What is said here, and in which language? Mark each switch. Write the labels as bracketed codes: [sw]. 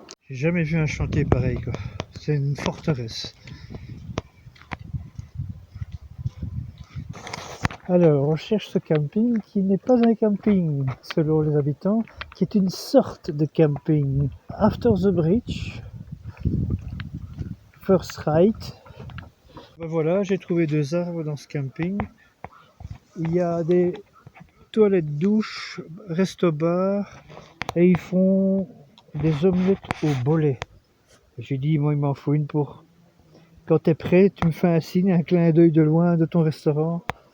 [fr] J'ai jamais vu un chantier pareil, quoi. C'est une forteresse. Alors, on cherche ce camping qui n'est pas un camping, selon les habitants, qui est une sorte de camping. [en] After the bridge, first right. [fr] Ben voilà, j'ai trouvé deux arbres dans ce camping. Il y a des toilettes douches, resto-bar, et ils font des omelettes au bolet. J'ai dit, moi il m'en faut une pour... Quand t'es prêt, tu me fais un signe, un clin d'œil de loin de ton restaurant.